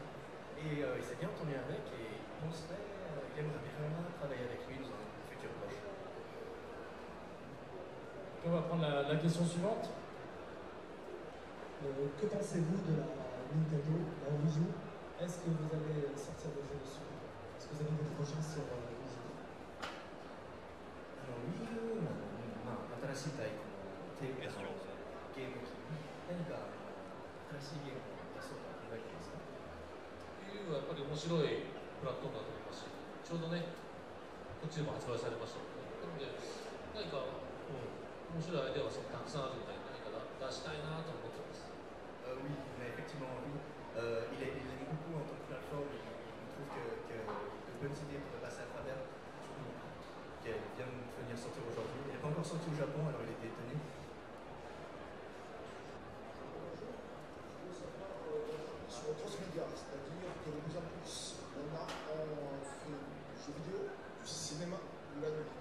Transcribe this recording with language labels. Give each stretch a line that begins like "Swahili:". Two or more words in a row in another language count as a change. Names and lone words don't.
French: Et il s'est bien entendu avec et il aimerait bien travailler avec lui dans un futur proche. On va prendre la question suivante. Que pensez-vous de la Nintendo, la Wii U? Est-ce que vous allez sortir des jeux dessus? Est-ce que vous avez des projets sur Wii U?
Japanese: Wii U の、新しいタイプのゲーム機、何か新しいゲームを出そうと考えていますか？ Wii U はやっぱり面白いプラットフォームだと思いますし、ちょうどね、こっちでも発売されましたので、なので、何か、面白いアイデアはすごくたくさんあるので、何か出したいなと思ってます。
French: Oui, mais effectivement, oui. Il aime beaucoup en tant que plateforme. Il trouve que de bonnes idées pourraient passer à travers. Qu'elle vient de venir sortir aujourd'hui. Elle n'est pas encore sortie au Japon, alors il était étonné. Sur transmédia, c'est-à-dire que de plus en plus, on fait du jeu vidéo, du cinéma, de la nuit.